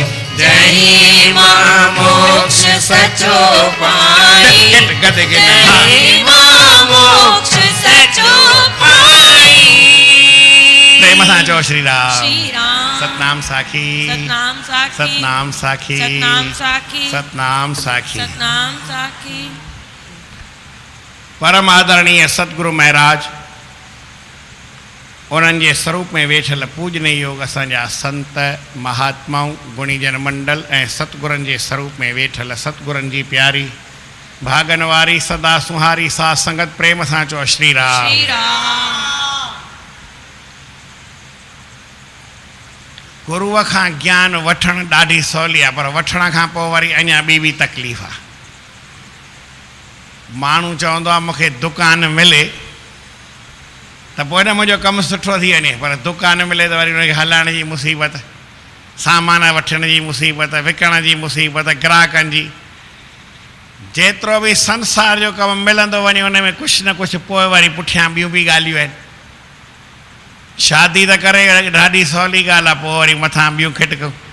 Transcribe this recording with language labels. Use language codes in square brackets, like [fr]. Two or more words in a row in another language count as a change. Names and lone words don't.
[sd] जय मां मोक्ष सचो पाई जय मां मोक्ष सचो पाई प्रेम सां चओ श्री राम श्री राम सतनाम साखी सतनाम साखी सतनाम साखी सतनाम साखी सतनाम साखी सतनाम साखी परम आदरणीय सतगुरु महाराज उन्हनि जे स्वरूप में वेठल पूजने योग असांजा संत महात्माऊं गुणीजन मंडल ऐं सतगुरनि जे स्वरूप में वेठल सतगुरनि जी प्यारी भागन वारी सदा सुहारी साथ संगत प्रेम सां चओ श्री राम श्री राम गुरुअ खां ज्ञान वठणु ॾाढी सवली आहे पर वठण खां पोइ वरी अञा ॿी तकलीफ़ आहे माण्हू चवंदो आहे मूंखे दुकान मिले त पोइ न मुंहिंजो कमु सुठो थी वञे पर दुकान मिले त वरी हुनखे हलाइण जी मुसीबत सामान वठण जी मुसीबत विकण जी मुसीबत ग्राहकनि जी जेतिरो बि संसार जो कमु मिलंदो वञे हुन में कुझु न कुझु पोइ वरी पुठियां ॿियूं बि ॻाल्हियूं आहिनि शादी त करे ॾाढी सवली ॻाल्हि आहे पोइ वरी मथां ॿियूं खिटकूं